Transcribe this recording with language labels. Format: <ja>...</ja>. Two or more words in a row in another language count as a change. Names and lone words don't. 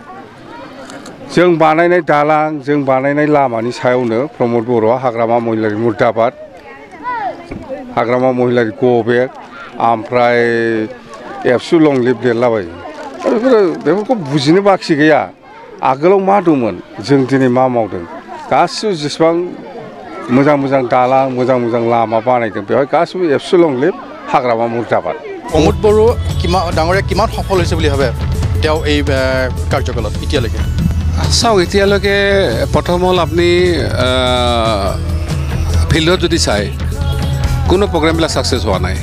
<brx>जों बानायनाय दालां, जों बानायनाय लामानि सायावनो प्रमद बर'आ हाग्रामा महिलारि मुर्दाबाद, हाग्रामा महिलारि</brx> <en>go back,</en> <brx>ओमफ्राय एबसु लंलिप लिरलाबायो। बेफोरखौ बुजिनो बाखि गैया। आगोलाव मा दंमोन, जों दिनै मा मावदों, गासिबो जेसेबां मोजां दालां, मोजां लामा बानायदों, बेवहाय गासिबो एबसु लंलिप,</brx> <as>হাগ্ৰামা মুৰ্দাবাদ। প্ৰমোদ বড়ো ডাঙৰীয়া কিমান সফল হৈছে বুলি ভাবে তেওঁ এই কাৰ্যকালত এতিয়ালৈকে? চাওক, এতিয়ালৈকে প্ৰথম হ'ল আপুনি ফিল্ডত যদি চাই, কোনো প্ৰগ্ৰেমবিলাক ছাকচেছ হোৱা নাই।</as>